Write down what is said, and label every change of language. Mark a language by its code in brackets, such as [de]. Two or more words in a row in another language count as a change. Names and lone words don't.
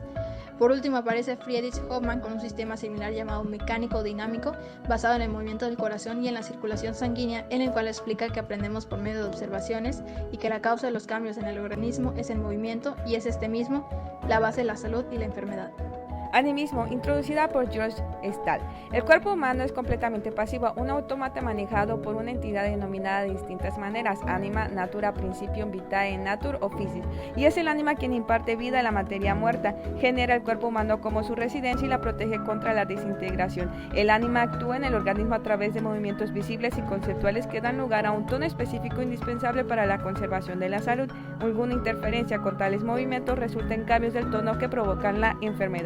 [es] Por último aparece Friedrich Hoffmann con un sistema similar llamado mecánico dinámico, basado en el movimiento del corazón y en la circulación sanguínea, en el cual explica que aprendemos por medio de observaciones y que la causa de los cambios en el organismo es el movimiento y es este mismo la base de la salud y la enfermedad. Animismo, introducida por George Stahl. El cuerpo humano es completamente pasivo, un autómata manejado por una entidad denominada de distintas maneras: anima, natura, [la] principium vitae, [es] natur o physis, y es el ánima quien imparte vida a la materia muerta, genera el cuerpo humano como su residencia y la protege contra la desintegración. El ánima actúa en el organismo a través de movimientos visibles y conceptuales que dan lugar a un tono específico indispensable para la conservación de la salud. Alguna interferencia con tales movimientos resulta en cambios del tono que provocan la enfermedad.